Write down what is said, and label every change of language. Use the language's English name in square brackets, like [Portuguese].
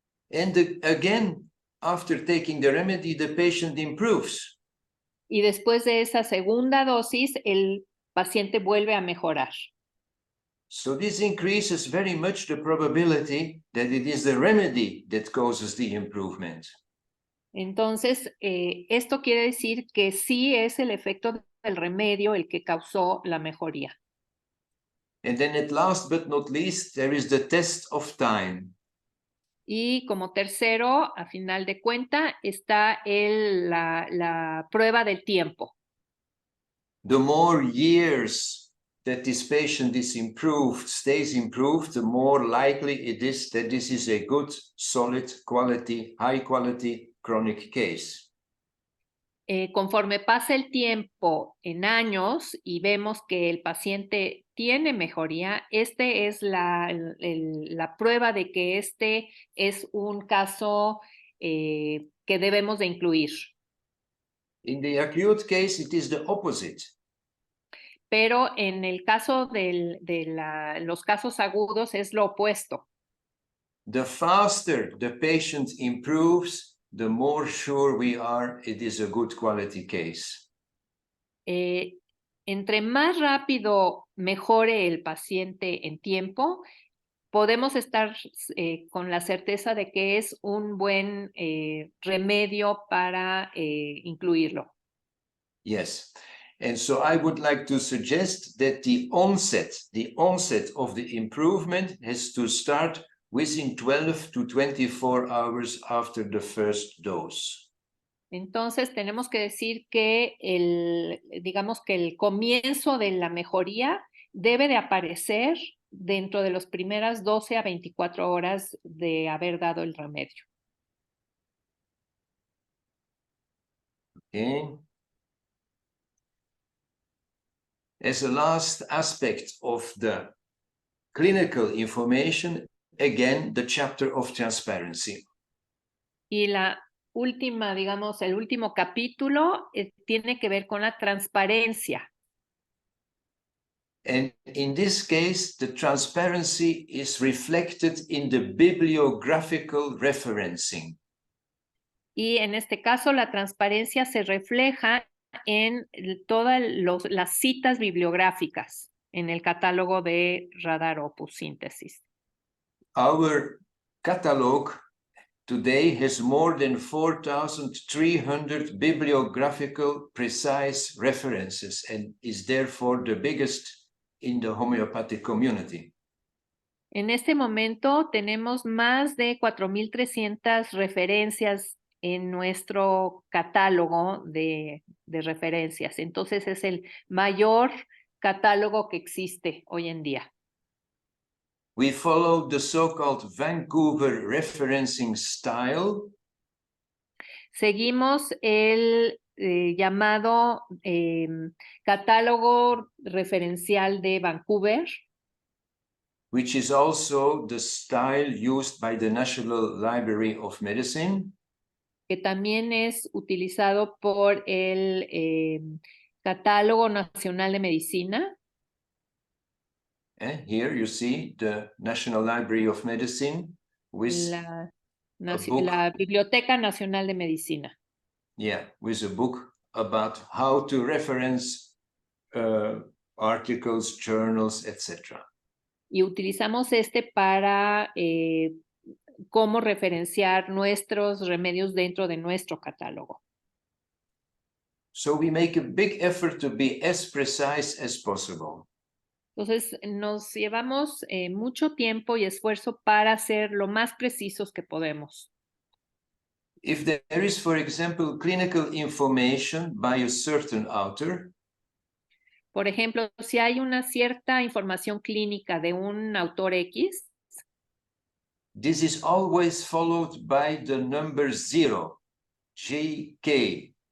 [English] And again, after taking the remedy, the patient improves. [Spanish] Y después de esa segunda dosis, el paciente vuelve a mejorar. [English] So this increases very much the probability that it is the remedy that causes the improvement. [Spanish] Entonces, esto quiere decir que sí es el efecto del remedio el que causó la mejoría. [English] And then at last but not least, there is the test of time. [Spanish] Y como tercero, a final de cuenta, está la prueba del tiempo. [English] The more years that this patient is improved, stays improved, the more likely it is that this is a good, solid, quality, high quality chronic case. [Spanish] Conforme pasa el tiempo en años y vemos que el paciente tiene mejoría, este es la prueba de que este es un caso que debemos de incluir. [English] In the acute case, it is the opposite. [Spanish] Pero en el caso de los casos agudos es lo opuesto. [English] The faster the patient improves, the more sure we are it is a good quality case. [Spanish] Entre más rápido mejore el paciente en tiempo, podemos estar con la certeza de que es un buen remedio para incluirlo. [English] Yes. And so I would like to suggest that the onset of the improvement has to start within 12 to 24 hours after the first dose. [Spanish] Entonces tenemos que decir que digamos que el comienzo de la mejoría debe de aparecer dentro de las primeras 12 a 24 horas de haber dado el remedio. [English] Okay. As a last aspect of the clinical information, again, the chapter of transparency. [Spanish] Y la última, digamos, el último capítulo tiene que ver con la transparencia. [English] And in this case, the transparency is reflected in the bibliographical referencing. [Spanish] Y en este caso, la transparencia se refleja en todas las citas bibliográficas en el catálogo de Radar Opus Síntesis. [English] Our catalog today has more than 4,300 bibliographical precise references and is therefore the biggest in the homeopathic community. [Spanish] En este momento tenemos más de 4,300 referencias en nuestro catálogo de referencias. Entonces es el mayor catálogo que existe hoy en día. [English] We follow the so-called Vancouver referencing style. [Spanish] Seguimos el llamado catálogo referencial de Vancouver, [English] which is also the style used by the National Library of Medicine. [Spanish] Que también es utilizado por el Catálogo Nacional de Medicina. [English] Here you see the National Library of Medicine with [Spanish] la Biblioteca Nacional de Medicina. [English] Yeah, with a book about how to reference articles, journals, etc. [Spanish] Y utilizamos para cómo referenciar nuestros remedios dentro de nuestro catálogo. [English] So we make a big effort to be as precise as possible. [Spanish] Entonces nos llevamos mucho tiempo y esfuerzo para ser lo más precisos que podemos. [English] If there is, for example, clinical information by a certain author, [Spanish] por ejemplo, si hay una cierta información clínica de un autor X, [English] this is always followed by the number 0, GK.